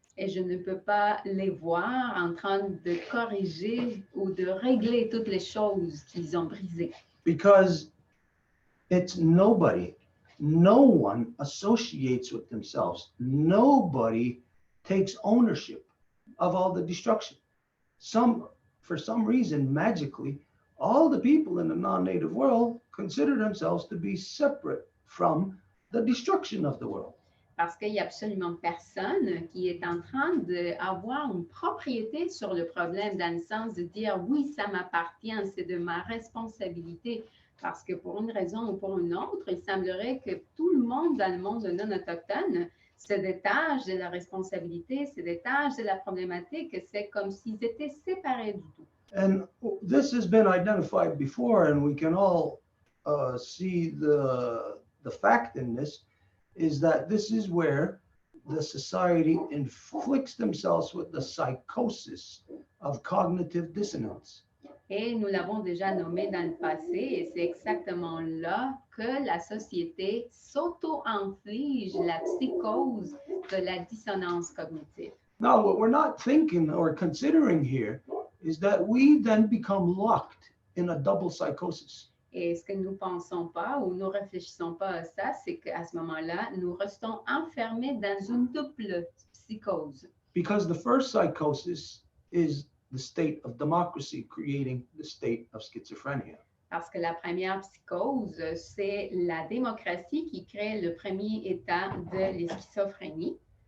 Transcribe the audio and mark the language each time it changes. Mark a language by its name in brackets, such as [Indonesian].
[French] Et je ne peux pas les voir en train de corriger ou de régler toutes les choses qu'ils ont brisées. [English] Because it's nobody, no one associates with themselves. Nobody takes ownership of all the destruction. For some reason, magically, all the people in the non-native world consider themselves to be separate from the destruction of the world. [French] Parce qu'il n'y a absolument personne qui est en train d'avoir une propriété sur le problème, dans le sens de dire oui, ça m'appartient, c'est de ma responsabilité. Parce que pour une raison ou pour une autre, il semblerait que tout le monde dans le monde non autochtone se détache de la responsabilité, se détache de la problématique. C'est comme s'ils étaient séparés du tout. [English] And this has been identified before, and we can all see the fact in this is that this is where the society inflicts themselves with the psychosis of cognitive dissonance. [French] Et nous l'avons déjà nommé dans le passé, et c'est exactement là que la société s'auto-inflige la psychose de la dissonance cognitive. [English] Now, what we're not thinking or considering here is that we then become locked in a double psychosis. [French] Et ce que nous ne pensons pas ou nous ne réfléchissons pas à ça, c'est qu'à ce moment-là, nous restons enfermés dans une double psychose. [English] Because the first psychosis is the state of democracy creating the state of schizophrenia. [French] Parce que la première psychose, c'est la démocratie qui crée le premier état de la schizophrénie.